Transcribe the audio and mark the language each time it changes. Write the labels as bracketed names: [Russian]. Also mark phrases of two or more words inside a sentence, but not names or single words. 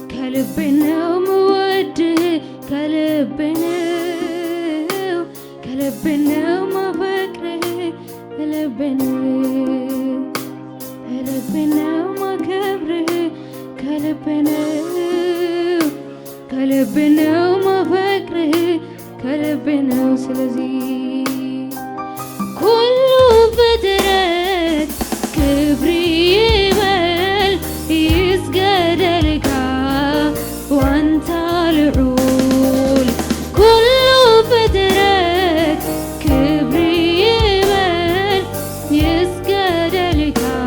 [Amharic] ከልቤ ነው የምወድህ ከልቤ ነው ማፈቅርህ ከልቤ ነው ማከብርህ ከልቤ ነው ማፈቅርህ ከልቤ ነው ስለዚህ [Tigrinya] ኩሉ ፍጥረት ክብር ይበል ይስገደልካ ዋንታ ልዑል ኩሉ ፍጥረት ክብር ይበል ይስገደልካ